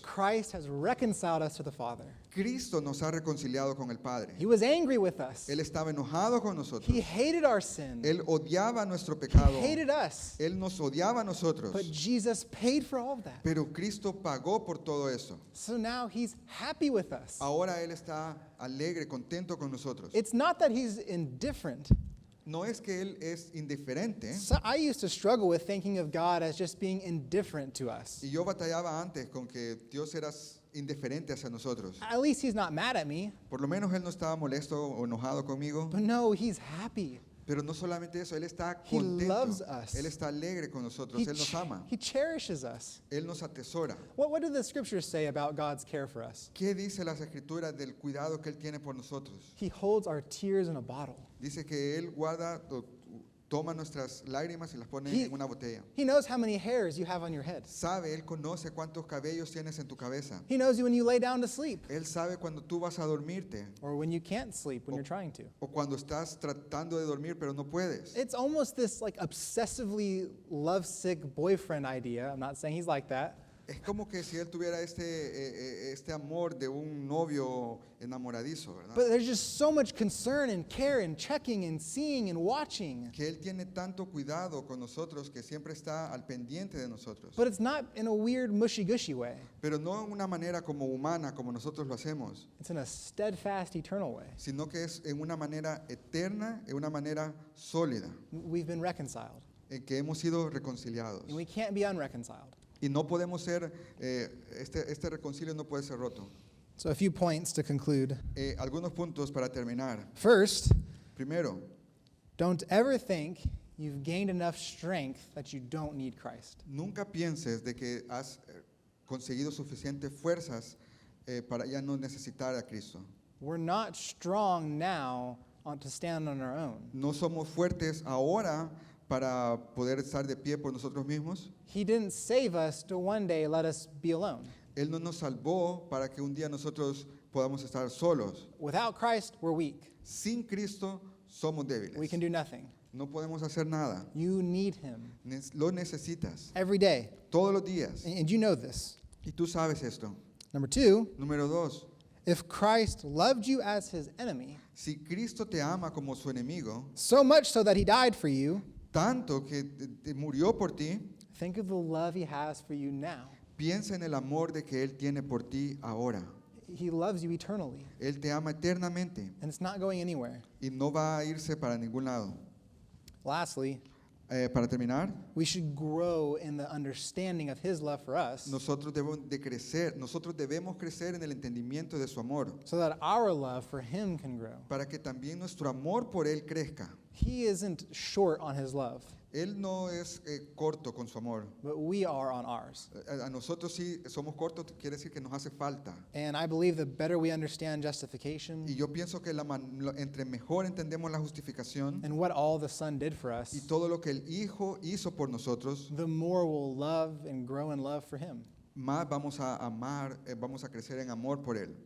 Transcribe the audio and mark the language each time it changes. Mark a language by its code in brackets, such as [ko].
[en] Christ has reconciled us to the Father. [es] Cristo nos ha reconciliado con el Padre. [en] He was angry with us. [es] Él estaba enojado con nosotros. [en] He hated our sin. [es] Él odiaba nuestro [en] He [es] pecado. [en] hated us. [es] Él nos odiaba a nosotros. [en] But Jesus paid for all of that. [es] Pero Cristo pagó por todo eso. [en] So now he's happy with us. [es] Ahora Él está alegre, contento con nosotros. [en] It's not that he's indifferent. [es] No es que Él es indiferente. [en] So I used to struggle with thinking of God as just being indifferent to us. [es] Y yo batallaba antes con que Dios era indiferente hacia nosotros. [en] At least he's not mad at me. [es] Por lo menos Él no estaba molesto o enojado conmigo. [en] But no, he's happy. [es] Pero no solamente eso, Él está [en] He [es] contento. [en] loves us. [es] Él está alegre con nosotros. [en] He, [es] Él nos ama. [en] he cherishes us. [es] Él nos atesora. [en] What do the scriptures say about God's care for us? [es] ¿Qué dice las escrituras del cuidado que Él tiene por nosotros? [en] He holds our tears in a bottle. [es] Dice que Él guarda, toma nuestras lágrimas y las pone [en] He- [es] en una botella. [en] He knows how many hairs you have on your head. [es] Sabe, Él conoce cuántos cabellos tienes en tu cabeza. [en] He knows you when you lay down to sleep [es] Él sabe cuando tú vas a dormirte [en] or when you can't sleep when you're trying to. [es] o cuando estás tratando de dormir pero no puedes. [en] It's almost this like obsessively lovesick boyfriend idea. I'm not saying he's like that. [es] Es como que si Él tuviera este amor de un novio enamoradizo, ¿verdad? [en] But there's just so much concern and care and checking and seeing and watching. [es] Que Él tiene tanto cuidado con nosotros que siempre está al pendiente de nosotros. [en] But it's not in a weird mushy-gushy way. [es] Pero no en una manera como humana, como nosotros lo hacemos, [en] It's in a steadfast, eternal way. [es] sino que es en una manera eterna, en una manera sólida, [en] We've been reconciled. [es] en que hemos sido reconciliados. [en] And we can't be unreconciled. [es] Y no podemos ser, este reconcilio no puede ser roto. [en] So a few points to conclude. [es] Algunos puntos para terminar. [en] First, [es] Primero, [en] don't ever think you've gained enough strength that you don't need Christ. [es] nunca pienses de que has conseguido suficientes fuerzas para ya no necesitar a Cristo. [en] We're not strong now to stand on our own. [es] No somos fuertes ahora para poder estar de pie por nosotros mismos. [en] He didn't save us to one day let us be alone. [es] Él no nos salvó para que un día nosotros podamos estar solos. [en] Without Christ, we're weak. [es] Sin Cristo somos débiles. [en] We can do nothing. [es] No podemos hacer nada. [en] You need him [es] Lo necesitas [en] every day. [es] todos los días. [en] And you know this. [es] Y tú sabes esto. [en] Number two, [es] Número dos, [en] if Christ loved you as his enemy, [es] si Cristo te ama como su enemigo, [en] so much so that he died for you, [es] tanto que te murió por ti, [en] think of the love he has for you now. [es] piensa en el amor de que Él tiene por ti ahora. [en] He loves you eternally, [es] Él te ama eternamente [en] and it's not going anywhere. [es] y no va a irse para ningún lado. [en] Lastly, [es] Para terminar, [en] we should grow in the understanding of his love for us [es] nosotros debemos crecer en el entendimiento de su amor, [en] so that our love for him can grow. [es] para que también nuestro amor por Él crezca. [en] He isn't short on his love. [es] Él no es corto con su amor. [en] but we are on ours. [es] A nosotros sí somos cortos, quiere decir que nos hace falta. [en] And I believe the better we understand justification [es] Y yo pienso que entre mejor entendemos la justificación [en] and what all the Son did for [es] y [en] us, [es] todo lo que el Hijo hizo por nosotros, [en] the more we'll love and grow in love for Him. [es] más vamos a amar, vamos a crecer en amor por Él.